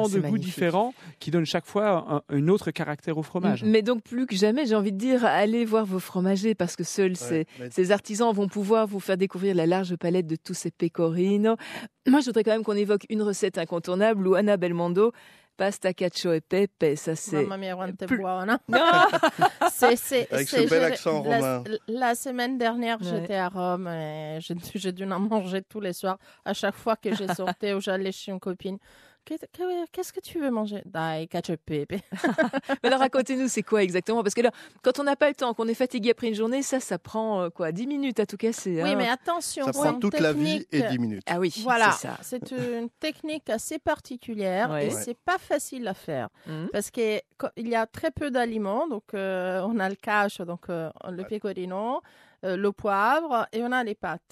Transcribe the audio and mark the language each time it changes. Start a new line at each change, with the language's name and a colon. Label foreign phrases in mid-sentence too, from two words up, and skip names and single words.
French: c'est de goûts magnifique. différents qui donnent chaque fois un autre caractère au fromage. Mais donc, plus que jamais, j'ai envie de dire, allez voir vos fromagers parce que seuls mais- ces artisans vont pouvoir vous faire découvrir la large palette de tous ces pecorino. Moi, je voudrais quand même qu'on évoque une recette incontournable, Luana Belmondo,
Italian: pasta cacio e pepe.
French: Ça, c'est.
Italian: Mamma mia, quanto è
French: plus-
Italian: buona.
French: Non Avec ce bel accent romain. La semaine dernière, Ouais. j'étais à Rome et j'ai dû en manger tous les soirs. À chaque fois que j'ai sorti ou j'allais chez une copine. Qu'est-ce que tu veux manger?
Italian: Dai, cacio e pepe.
French: Mais alors, racontez-nous, c'est quoi exactement? Parce que là, quand on n'a pas le temps, qu'on est fatigué après une journée, ça prend 10 minutes à tout casser. Oui, hein. mais attention, Ça c'est prend une toute la vie technique- et 10 minutes. Ah oui, Voilà, c'est ça. c'est une technique assez particulière Ouais. et Ouais. c'est pas facile à faire Mhm. parce qu'il y a très peu d'aliments. Donc, on a le cacio, donc le pecorino, le poivre et on a les pâtes.